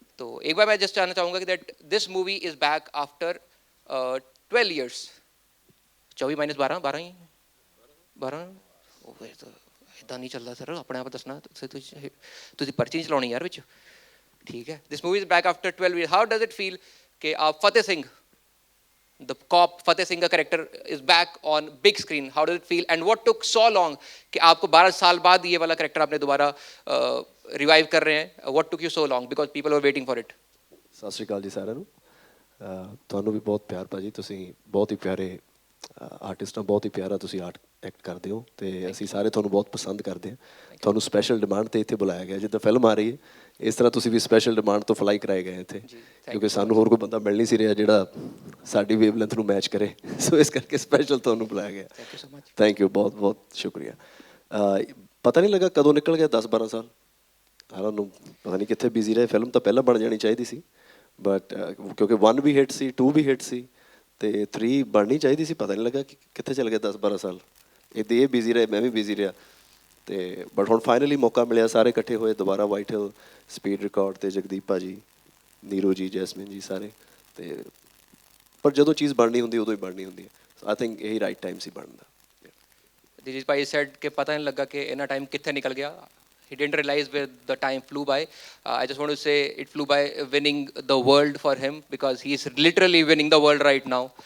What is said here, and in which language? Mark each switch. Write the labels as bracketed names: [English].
[Hindi] तो एक बार मैं जस्ट जानना चाहूँगा कि [English] That this movie is back after 12 years. 24 - 12 12 ही 12 तो इतना नहीं चलता सर अपने आप दसना तुझे पर्ची नहीं चलानी यार विच. ठीक है. This movie is back after 12 years. How does it feel कि आप Fateh Singh the cop Fateh Singh character is back on big screen? How does it feel and what took so long [Hindi] कि आपको 12 साल बाद ये वाला character आपने दोबारा revive कर रहे हैं? [English] What took you so long because people were waiting for it? [Punjabi] ਸਤਿ ਸ਼੍ਰੀ ਅਕਾਲ ਜੀ ਸਾਰਿਆਂ ਨੂੰ. ਤੁਹਾਨੂੰ ਵੀ ਬਹੁਤ ਪਿਆਰ ਭਾਜੀ. ਤੁਸੀਂ ਬਹੁਤ ਹੀ ਪਿਆਰੇ ਆਰਟਿਸਟ ਹੋ. ਬਹੁਤ ਹੀ ਪਿਆਰਾ ਤੁਸੀਂ ਐਕਟ ਕਰਦੇ ਹੋ ਤੇ ਅਸੀਂ ਸਾਰੇ ਤੁਹਾਨੂੰ ਬਹੁਤ ਪਸੰਦ ਕਰਦੇ ਹਾਂ. ਤੁਹਾਨੂੰ ਸਪੈਸ਼ਲ ਡਿਮਾਂਡ ਤੇ ਇੱਥੇ ਬੁਲਾਇਆ ਗਿਆ. ਜਿੱਦਾਂ ਫਿਲਮ ਆ ਰਹੀ ਹੈ ਇਸ ਤਰ੍ਹਾਂ ਤੁਸੀਂ ਵੀ ਸਪੈਸ਼ਲ ਡਿਮਾਂਡ ਤੋਂ ਫਲਾਈ ਕਰਾਏ ਗਏ ਇੱਥੇ ਕਿਉਂਕਿ ਸਾਨੂੰ ਹੋਰ ਕੋਈ ਬੰਦਾ ਮਿਲ ਨਹੀਂ ਸੀ ਰਿਹਾ ਜਿਹੜਾ ਸਾਡੀ ਵੇਵਲੈਂਥ ਨੂੰ ਮੈਚ ਕਰੇ. ਸੋ ਇਸ ਕਰਕੇ ਸਪੈਸ਼ਲ ਤੁਹਾਨੂੰ ਬੁਲਾਇਆ ਗਿਆ. Thank you. ਬਹੁਤ ਬਹੁਤ ਸ਼ੁਕਰੀਆ. ਪਤਾ ਨਹੀਂ ਲੱਗਾ ਕਦੋਂ ਨਿਕਲ ਗਿਆ 10-12 ਸਾਲ. ਸਾਨੂੰ ਪਤਾ ਨਹੀਂ ਕਿੱਥੇ ਬਿਜ਼ੀ ਰਹੇ. ਫਿਲਮ ਤਾਂ ਪਹਿਲਾਂ ਬਣ ਜਾਣੀ ਚਾਹੀਦੀ ਸੀ ਬਟ ਕਿਉਂਕਿ 1 ਵੀ ਹਿੱਟ ਸੀ 2 ਵੀ ਹਿੱਟ ਸੀ ਤੇ 3 ਬਣਨੀ ਚਾਹੀਦੀ ਸੀ. ਪਤਾ ਨਹੀਂ ਲੱਗਾ ਕਿ ਕਿੱਥੇ ਚਲ ਗਿਆ 10-12 ਸਾਲ. ਇਹ ਬਿਜ਼ੀ ਰਹੇ ਮੈਂ ਵੀ ਬਿਜ਼ੀ ਰਿਹਾ ਤੇ ਬਟ ਹੁਣ ਫਾਈਨਲੀ ਮੌਕਾ ਮਿਲਿਆ. ਸਾਰੇ ਇਕੱਠੇ ਹੋਏ ਦੁਬਾਰਾ ਵਾਈਟ ਹਿੱਲ ਸਪੀਡ ਰਿਕਾਰਡ ਤੇ ਜਗਦੀਪ ਭਾਜੀ ਨੀਰੂ ਜੀ ਜੈਸਮਿਨ ਜੀ ਸਾਰੇ ਤੇ ਪਰ ਜਦੋਂ ਚੀਜ਼ ਬਣਨੀ ਹੁੰਦੀ ਉਦੋਂ ਹੀ ਬਣਨੀ ਹੁੰਦੀ ਹੈ. ਆਈ ਥਿੰਕ ਇਹੀ ਰਾਈਟ ਟਾਈਮ ਸੀ ਬਣਨ ਦਾ. [Hindi] दिलीप भाई said कि पता नहीं लगा कि इतना टाइम कितने निकल गया. [English] He didn't realize where the time flew by. I just want to say it flew by winning the world for him because he is literally winning the world right now.